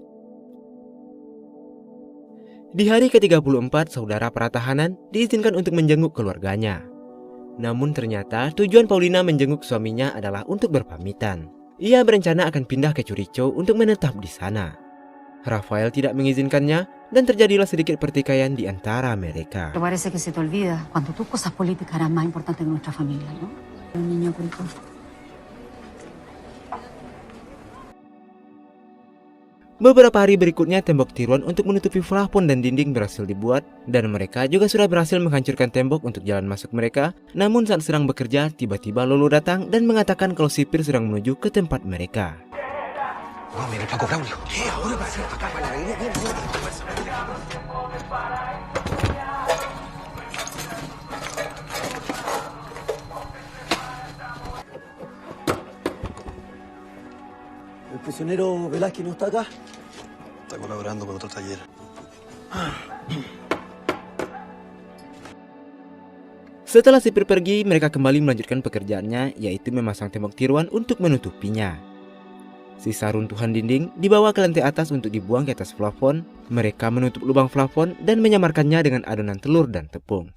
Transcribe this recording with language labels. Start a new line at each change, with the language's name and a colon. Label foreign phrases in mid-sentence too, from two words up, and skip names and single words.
Indonesian: Di hari ke-34, saudara para tahanan diizinkan untuk menjenguk keluarganya. Namun ternyata tujuan Paulina menjenguk suaminya adalah untuk berpamitan. Ia berencana akan pindah ke Churicho untuk menetap di sana. Rafael tidak mengizinkannya dan terjadilah sedikit pertikaian di antara mereka.
Spanish: Parece que se te olvida cuando tus cosas políticas eran más importantes que nuestra familia, ¿no? Un niño culto.
Indonesian: Beberapa hari berikutnya tembok tiruan untuk menutupi plafon dan dinding berhasil dibuat dan mereka juga sudah berhasil menghancurkan tembok untuk jalan masuk mereka. Namun saat sedang bekerja, tiba-tiba Lolo datang dan mengatakan kalau sipir sedang menuju ke tempat mereka.
Spanish: Oh, mira el Paco Braulio. Ahora va a ser acá para la línea. ¿El prisionero Velázquez no está acá? Está colaborando con otro taller.
Indonesian: Setelah sipir pergi, mereka kembali melanjutkan pekerjaannya, yaitu memasang tembok tiruan untuk menutupinya. Sisa runtuhan dinding dibawa ke lantai atas untuk dibuang ke atas plafon. Mereka menutup lubang plafon dan menyamarkannya dengan adonan telur dan tepung.